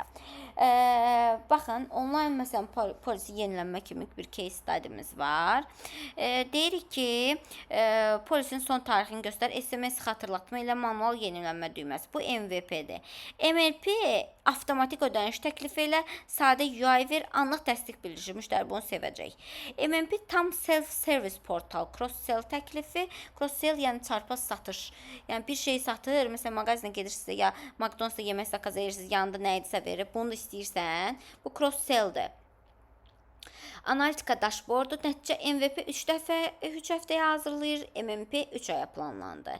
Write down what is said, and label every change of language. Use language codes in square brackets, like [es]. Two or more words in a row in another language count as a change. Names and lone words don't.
[az] Baxın, onlayn məsələn polisi yenilənmə kimi bir [en] case study'miz [az] var. Deyirik ki, polisin son tarixini göstər, SMS xatırlatma ilə manual yenilənmə düyməsi. Bu MVP-dir. MLP avtomatik ödəniş təklifi ilə sadə UI ver, anlıq təsdiq bildirir. Müştəri bunu sevəcək. MMP tam [en] self-service portal, [az] cross-sell təklifi. Cross-sell yəni çarpaz satış. Yəni bir şey satır, məsələn mağazinə gedirsiniz ya McDonald's-da yemək zakaz edirsiniz, yanında nə idisə verir, bunu da istəyirsən. Bu cross-selldir. Analitika dashboardu nəticə MVP 3 həftəyə hazırlayır, MMP 3 aya planlandı.